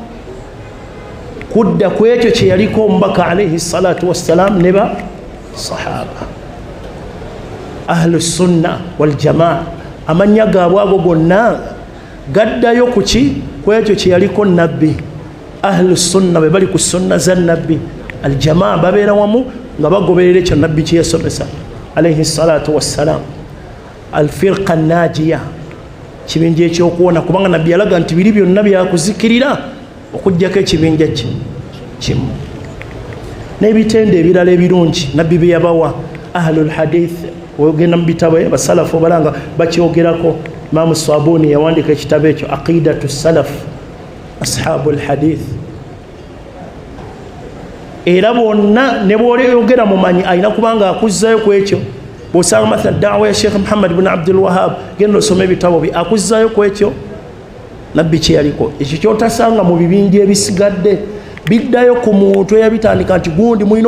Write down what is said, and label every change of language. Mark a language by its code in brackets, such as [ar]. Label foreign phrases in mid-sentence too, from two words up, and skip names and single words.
[lg] kudda kwekyo kyeyaliko omubaka [ar] عليه الصلاة والسلام [lg] ne basahaba [ar] أهل السنة والجماعة [lg] amanya gaabwe ago gonna gaddayo kuki kwekyo kyeyaliko nabbi [ar] أهل السنة [lg] bwe bali ku sunna za nabbi [ar] الجماعة [lg] babeera wamu nga bagoberera ekyo nabbi kyeyasomesa [ar] عليه الصلاة والسلام الفرقة الناجية [lg] kibinja ekyokuwona kubanga nabbi yalaga nti biri byonna byakuzikirira okujjako ekibinja kimu n'ebitende ebirala ebirungi nabbi bye yabawa [ar] أهل الحديث [lg] ogenda mu bitabo basalafu balanga bakyogerako Imam Sabuni yawandika ekitabo ekyo [ar] عقيدة السلف أصحاب الحديث [lg] era bonna ne bw'oyogera mumanyi alina kubanga akuzzayo ku ekyo bw'osanga mathalan da'wa ya Sheikh Muhammad ibn Abdul Wahhab genda osome ebitabo bye akuzzayo ku ekyo nabbi kye yaliko ekyo kyotasanga mu bibinja ebisigadde biddayo ku muntu eyabitandika nti gundi mulina